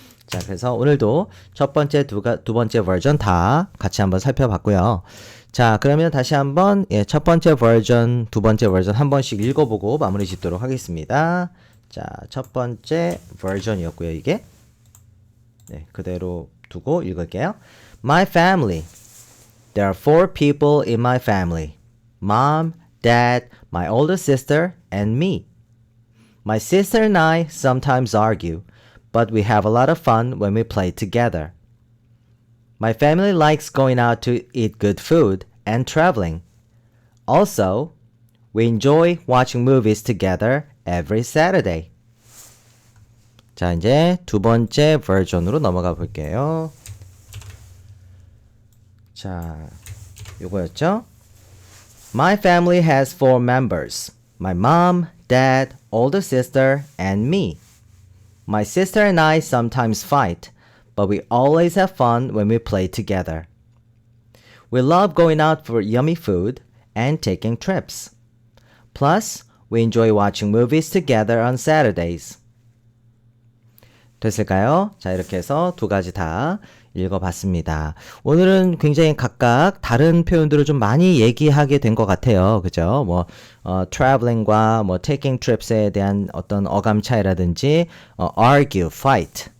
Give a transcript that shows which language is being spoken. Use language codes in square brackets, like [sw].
[ko] 자, 그래서 오늘도 첫 번째, 두 번째 버전 다 같이 한번 살펴봤고요. 자, 그러면 다시 한번 첫 번째 버전, 두 번째 버전 한 번씩 읽어보고 마무리 짓도록 하겠습니다. 자, 첫 번째 버전이었고요, 이게. 네, 그대로 두고 읽을게요. [en] My family. There are 4 people in my family. Mom, Dad, my older sister, and me. My sister and I sometimes argue, but we have a lot of fun when we play together. My family likes going out to eat good food and traveling. Also, we enjoy watching movies together every Saturday. [ko] 자, 이제 두 번째 버전으로 넘어가 볼게요. 자, 요거였죠? [en] My family has 4 members. My mom, dad, older sister, and me. My sister and I sometimes fight, but we always have fun when we play together. We love going out for yummy food and taking trips. Plus, we enjoy watching movies together on Saturdays. [ko] 됐을까요? 자, 이렇게 해서 두 가지 다 읽어봤습니다. 오늘은 굉장히 각각 다른 표현들을 좀 많이 얘기하게 된 것 같아요. 그죠? 뭐, traveling과 뭐, taking trips에 대한 어떤 어감 차이라든지, argue, fight.